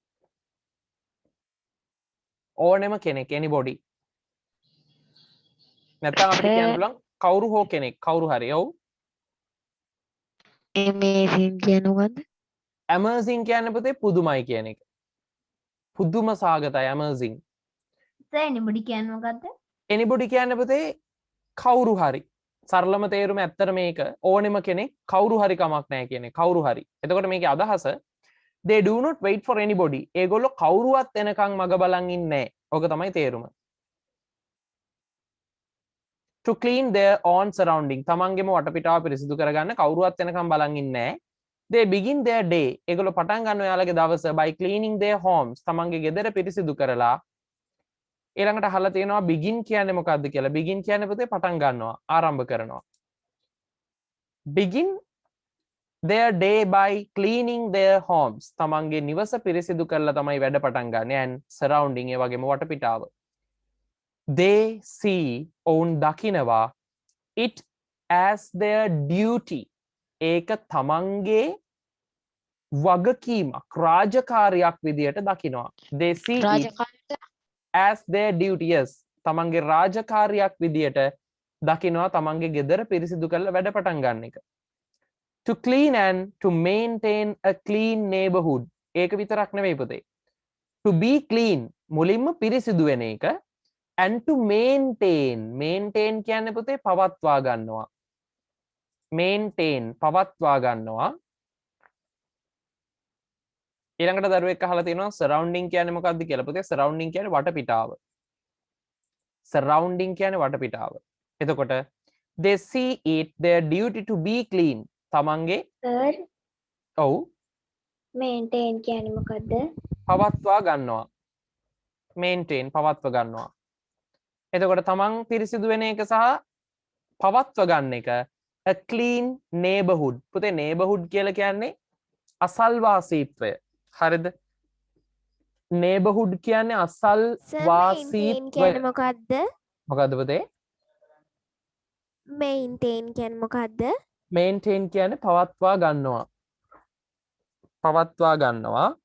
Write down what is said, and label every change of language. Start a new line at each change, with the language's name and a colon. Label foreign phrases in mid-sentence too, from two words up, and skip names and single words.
Sinhala: ඕනෙම කෙනෙක් anybody. නැත්නම් අපිට කියන්න පුළුවන් කවුරු හෝ කෙනෙක් කවුරු හරි. ඔව්. amazing කියන්නේ මොකද්ද? amazing කියන්නේ පුතේ පුදුමයි කියන එක. පුදුම සාගතයි amazing. anybody කියන්නේ මොකද්ද? anybody කියන්නේ පුතේ කවුරු හරි. සරලම තේරුම ඇත්තට මේක ඕනෙම කෙනෙක් කවුරු හරි කමක් නැහැ කියන්නේ කවුරු හරි. එතකොට මේකේ අදහස
English: they do not wait for anybody.
Sinhala: ඒගොල්ලෝ කවුරුවත් එනකන් මග බලන් ඉන්නේ නැහැ. ඔක තමයි තේරුම.
English: to clean their own surrounding.
Sinhala: තමන්ගේම වටපිටාව පිරිසිදු කරගන්න කවුරුවත් එනකන් බලන් ඉන්නේ නැහැ.
English: they begin their day.
Sinhala: ඒගොල්ලෝ පටන් ගන්නවා යාළගේ දවස
English: by cleaning their homes.
Sinhala: තමන්ගේ ගෙදර පිරිසිදු කරලා ඊළඟට අහලා තියෙනවා begin කියන්නේ මොකක්ද කියලා. begin කියන්නේ පුතේ පටන් ගන්නවා, ආරම්භ කරනවා.
English: begin their day by cleaning their homes.
Sinhala: තමන්ගේ නිවස පිරිසිදු කරලා තමයි වැඩ පටන් ගන්න.
English: and surrounding
Sinhala: ඒ වගේම වටපිටාව.
English: they see
Sinhala: ඔවුන් දකිනවා
English: it as their duty.
Sinhala: ඒක තමන්ගේ වගකීමක්, රාජකාරියක් විදියට දකිනවා.
English: they see it as their duty. yes.
Sinhala: තමන්ගේ රාජකාරියක් විදියට දකිනවා තමන්ගේ ගෙදර පිරිසිදු කරලා වැඩ පටන් ගන්න එක.
English: to clean and to maintain a clean neighborhood.
Sinhala: ඒක විතරක් නෙවෙයි පුතේ.
English: to be clean
Sinhala: මුලින්ම පිරිසිදු වෙන එක
English: and to maintain
Sinhala: කියන්නේ පුතේ පවත්වා ගන්නවා. maintain පවත්වා ගන්නවා. ඊළඟට දරුවෙක් අහලා තියෙනවා surrounding කියන්නේ මොකක්ද කියලා. පුතේ surrounding කියන්නේ වටපිටාව. surrounding කියන්නේ වටපිටාව.
English: එතකොට they see it their duty to be clean.
Sinhala: තමන්ගේ සර් ඔව් මේන්ටේන් කියන්නේ මොකද්ද? පවත්වා ගන්නවා. maintain පවත්ව ගන්නවා. එතකොට තමන් පිරිසිදු වෙන එක සහ පවත්ව ගන්න එක
English: a clean neighborhood.
Sinhala: පුතේ neighborhood කියලා කියන්නේ අසල්වාසීත්වය. හරිද? neighborhood කියන්නේ අසල්වාසීත්වය. කියන්නේ මොකද්ද? මොකද්ද පුතේ? maintain කියන්නේ මොකද්ද? maintain කියන්නේ පවත්වා ගන්නවා. පවත්වා ගන්නවා.